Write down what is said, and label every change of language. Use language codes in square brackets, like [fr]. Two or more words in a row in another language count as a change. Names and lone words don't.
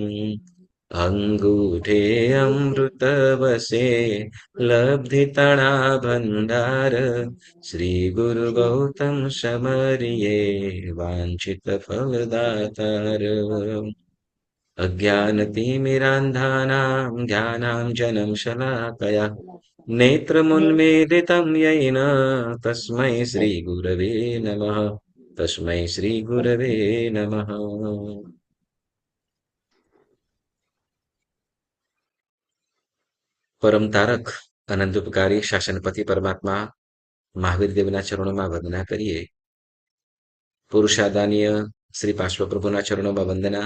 [gu] અંગૂઠે અમૃતવસે લબ્ધિતણા ભંડાર શ્રીગુરુગૌતમ સમરીએ વાંછિતફળદાતાર। [sa] अज्ञानतिमिरान्धानां ज्ञानाञ्जनं शलाकया नेत्रमुन्मीलितं येन तस्मै श्रीगुरवे नमः। तस्मै श्रीगुरवे नमः। [gu] પરમ તારક અનંતોપકારી શાસનપતિ પરમાત્મા મહાવીર દેવના ચરણોમાં વંદના કરીએ. પુરુષાદાનીય શ્રી પાર્શ્વપ્રભુના ચરણોમાં વંદના.